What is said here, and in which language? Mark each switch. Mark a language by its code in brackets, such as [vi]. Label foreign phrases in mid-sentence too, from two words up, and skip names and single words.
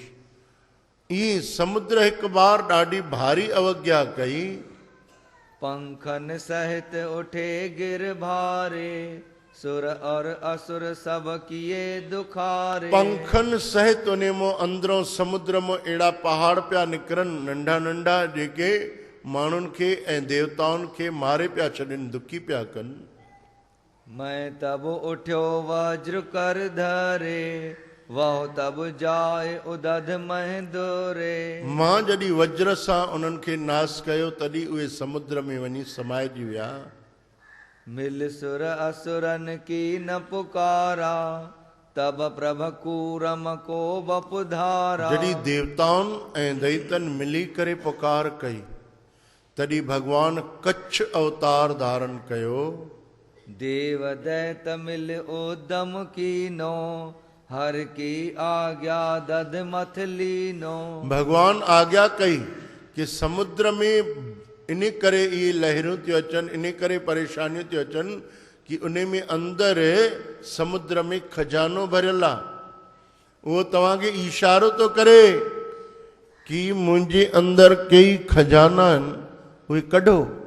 [sd] ईअं समुद्र हिकु बार ॾाढी भारी अवज्ञा कई। [hi] पंखन सहित उठे गिर भारे, सुर और असुर सब किए दुखारे। पंखन सहित [sd] उन मां अंदरों समुद्र मां अहिड़ा पहाड़ पिया निकिरनि, नंढा नंढा, जेके माण्हुनि खे ऐं देवताउनि खे मारे पिया छॾनि, दुखी पिया कनि। [hi] मैं तब उठ्यो वज्र कर धरे, वह तब जाए उदध मह दोरे। [sd] मां जॾहिं वज्र सां उन्हनि खे नास कयो, तॾहिं उहे समुद्र में वञी समाइजी विया। [hi] मिल सुर असुरन की न पुकारा, तब प्रभ कूरम को बपुधारा। [sd] जॾहिं देवताउनि ऐं दैतनि मिली करे पुकार कई, तॾहिं भगवान कच्छ अवतार धारण कयो। [hi] देव दैत मिल उदम कीनो, हर की आज्ञा दध मथ लीनो। [sd] भगवान आज्ञा कई कि समुद्र में इन करे इहे लहरूं थियूं अचनि, इन करे परेशानियूं थियूं अचनि कि उन में अंदरि समुद्र में खजानो भरियल आहे। उहो तव्हांखे इशारो थो करे कि मुंहिंजे अंदरि कई खजाना आहिनि, उहे कढो।